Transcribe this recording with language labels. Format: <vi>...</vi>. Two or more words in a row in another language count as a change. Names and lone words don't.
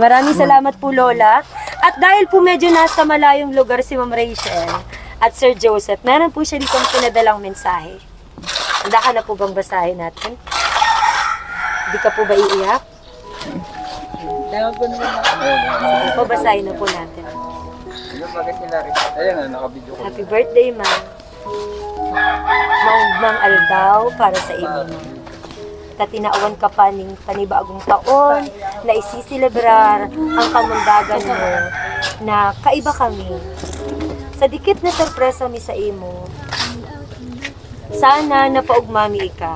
<tl>Maraming salamat po, Lola. At dahil po medyo nasa malayong lugar si Ma'am Rachel at Sir Joseph, meron po siya ditong pinadalang mensahe. Handa ka na po bang basahin natin? Hindi ka po ba iiyak? Dahil ko naman Sige po, basahin na po natin.</tl> <en>Happy birthday, ma'am.</en> <bik>Maugmang aldaw para sa imo. Tatinaawan ka pa ning panibagong taon na isisilebrar ang kamundagan mo na kaiba kami. Sa dikit na sorpresa mi sa imo, sana napaugmami ka.</bik>